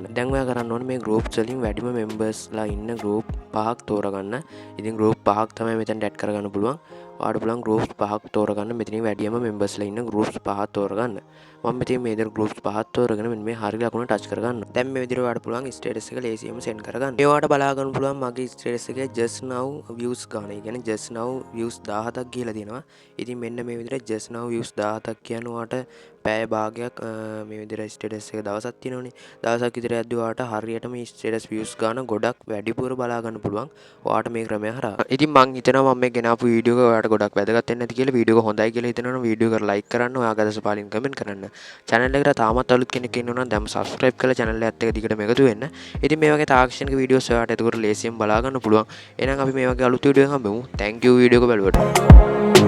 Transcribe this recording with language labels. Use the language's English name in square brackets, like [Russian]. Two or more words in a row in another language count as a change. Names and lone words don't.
[Sinhala] දැන් ඔයා කරන්න ඕනේ මේ groups වලින් වැඩිම members ලා ඉන්න group පහක් තෝරගන්න. ඉතින් group පහක් තමයි මෙතෙන් add කරගන්න පුළුවන්. ඔයාට පුළුවන් groups පහක් තෝරගන්න. මෙතනින් වැඩිම members ලා ඉන්න groups පහක් තෝරගන්න. මම මෙතන මේ විදිහට groups පහක් තෝරගෙන මෙන්න මේ හරිය ලකුණ touch කරගන්න. දැන් මේ විදිහට ඔයාට පුළුවන් status එක ලේසියෙන්ම send කරගන්න. මේ ඔයාට බලා ගන්න පුළුවන් මගේ status එකේ [English] just now views [Sinhala] ගන්න. ඒ කියන්නේ [English] just now views [Sinhala] 17ක් ගිහලා තියෙනවා. ඉතින් මෙන්න මේ විදිහට [English] just now views [Sinhala] 17ක් කියන්නේ ඔයාට පැය භාගයක් මේ විදිහට status එක දවසක් තියෙනවනේ. දවසක් විතර යද්දී ඔයාට හරියටම මේ [English] status views [Sinhala] ගන්න ගොඩක් වැඩිපුර බලා ගන්න පුළුවන්. ඔයාට මේ ක්‍රමය හරහා. ඉතින් මං හිතනවා මම මේ ගෙනාපු වීඩියෝ එක ඔයාට ගොඩක් වැදගත් වෙන්න ඇති කියලා. වීඩියෝ එක හොඳයි කියලා හිතනවනම් වීඩියෝ එකට like කරන්න, ඔයාගේ අදහස පාලින් කමෙන්ට් කරන්න. channel එකට තාමත් අලුත් කෙනෙක් ඉන්නවා නම් දැන් subscribe කරලා channel එකත් එක්ක දිගටම එකතු වෙන්න. ඉතින් මේ වගේ තාක්ෂණික වීඩියෝස් ඔයාට එතකොට ලේසියෙන් බලා ගන්න පුළුවන්. එහෙනම් අපි මේ වගේ අලුත් වීඩියෝ එකක් හම්බෙමු. [English] thank you [Sinhala] වීඩියෝ එක බලුවට.